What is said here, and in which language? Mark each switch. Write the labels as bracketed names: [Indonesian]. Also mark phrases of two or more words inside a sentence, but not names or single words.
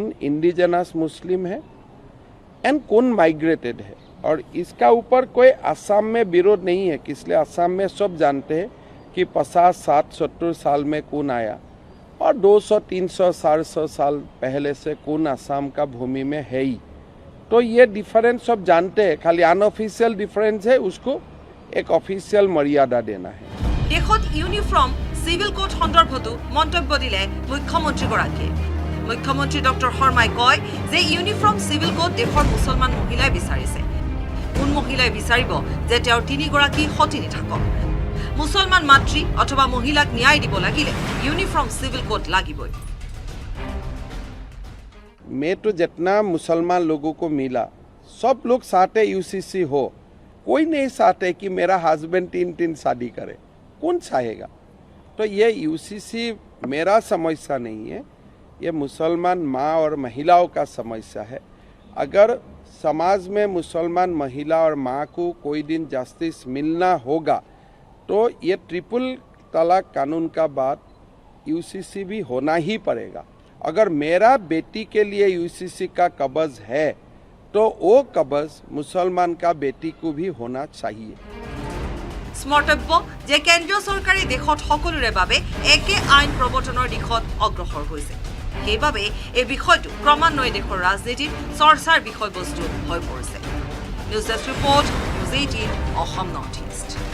[English] indigenous Muslim [Hindi] है एंड कौन माइग्रेटेड है और इसका ऊपर कोई असम में विरोध नहीं है इसलिए असम में सब जानते हैं कि 50, 60, 70 साल में कौन आया और 200, 300, 400 साल पहले से कौन असम का भूमि में है ही तो ये डिफरेंस सब जानते हैं खाली [English] unofficial difference [Hindi] है उसको एक ऑफिशियल मर्यादा देना है [Assamese] দেশত ইউনিফৰ্ম সিভিল কোড সন্দৰ্ভতো মন্তব্য দিলে মুখ্যমন্ত্ৰীগৰাকীয়ে মুখ্যমন্ত্ৰী ডক্টৰ শৰ্মাই কয় যে ইউনিফৰ্ম সিভিল কোড দেশৰ মুছলমান মহিলাই বিচাৰিছে কোন মহিলাই বিচাৰিব যে তেওঁৰ তিনিগৰাকী সতিনী থাকক মুছলমান মাতৃ অথবা মহিলাক ন্যায় দিব লাগিলে ইউনিফৰ্ম সিভিল কোড লাগিবই [Hindi] मैं तो जितना मुसलमान लोगों को मिला सब लोग चाहते यूसीसी हो कोई नहीं चाहते कि मेरा हस्बैंड 3 शादी करे कौन चाहेगा तो ये यूसीसी मेरा समस्या नहीं है ये मुसलमान माँ और महिलाओं का समस्या है अगर समाज में मुसलमान महिला और माँ को कोई दिन जस्टिस मिलना होगा तो ये ट्रिपल तलाक कानून का बाद यूसीसी भी होना ही पड़ेगा अगर मेरा बेटी के लिए यूसीसी का कब्ज है तो वो कब्ज मुसलमान का बेटी को भी होना चाहिए [Assamese] স্মৰ্তব্য যে কেন্দ্ৰীয় চৰকাৰে দেশত সকলোৰে বাবে একে আইন প্ৰৱৰ্তনৰ দিশত অগ্ৰসৰ হৈছে সেইবাবে এই বিষয়টো ক্ৰমান্বয়ে দেশৰ ৰাজনীতিত চৰ্চাৰ বিষয়বস্তু হৈ পৰিছে [English] news desk report [Assamese] নিউজ 18 অসম নৰ্থ ইষ্ট